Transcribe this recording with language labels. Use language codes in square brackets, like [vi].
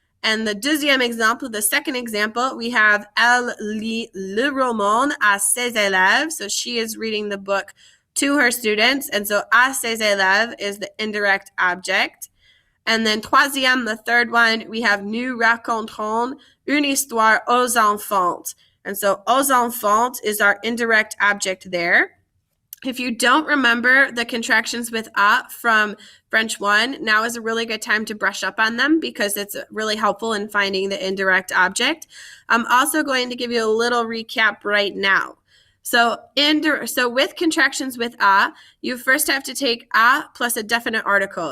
[en] And the [fr] deuxième exemple, [en] the second example, we have [fr] Elle lit le roman à ses élèves. [en] So she is reading the book to her students. And so [fr] à ses élèves [en] is the indirect object. And then [fr] troisième, [en] the third one, we have [fr] nous raconterons une histoire aux enfants. [en] And so [fr] aux enfants [en] is our indirect object there. If you don't remember the contractions with a from French 1, now is a really good time to brush up on them because it's really helpful in finding the indirect object. I'm also going to give you a little recap right now. So with contractions with a, you first have to take a plus a definite article.